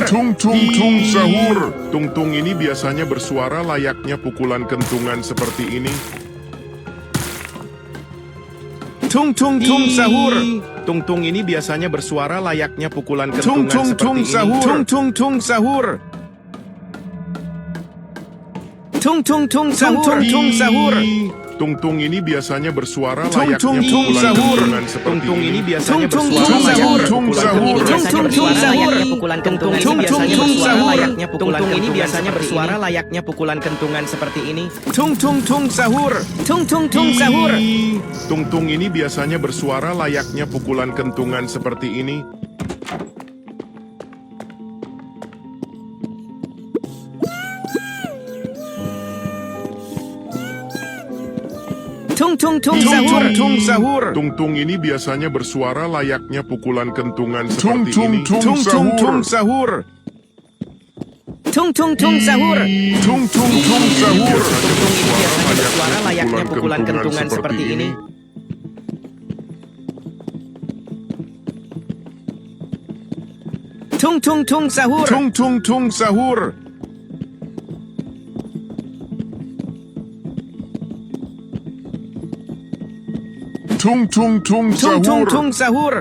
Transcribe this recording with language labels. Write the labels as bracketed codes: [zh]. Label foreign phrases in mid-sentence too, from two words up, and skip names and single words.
[id] Tung tung tung sahur. Tung-tung ini biasanya bersuara layaknya pukulan kentungan seperti ini. Tung tung tung sahur. Tung-tung ini biasanya bersuara layaknya pukulan Tung kentungan tung tung seperti ini. sahur. Tung tung tung sahur. Tung tung tung sahur. Tung sahur. Tung-tung ini biasanya bersuara Tung layaknya tung tung pukulan sahur. kentungan seperti Tung-tung ini ini. biasanya Tung tung bersuara tung layaknya sahur. pukulan Tung kentungan tung layaknya pukulan kentungan seperti ini. tung tung tung sahur. Tung tung tung sahur. Tung-tung ini biasanya bersuara layaknya pukulan kentungan seperti ini. Tung tung tung Tung sahur. tung tung sahur. Tung-tung ini biasanya bersuara layaknya pukulan kentungan Tung seperti tung ini. tung tung sahur. Tung tung tung sahur. Tung tung tung sahur. Tung-tung ini biasanya bersuara layaknya pukulan kentungan seperti ini. Tung tung tung sahur. Tung tung tung sahur. Tung tung tung sahur.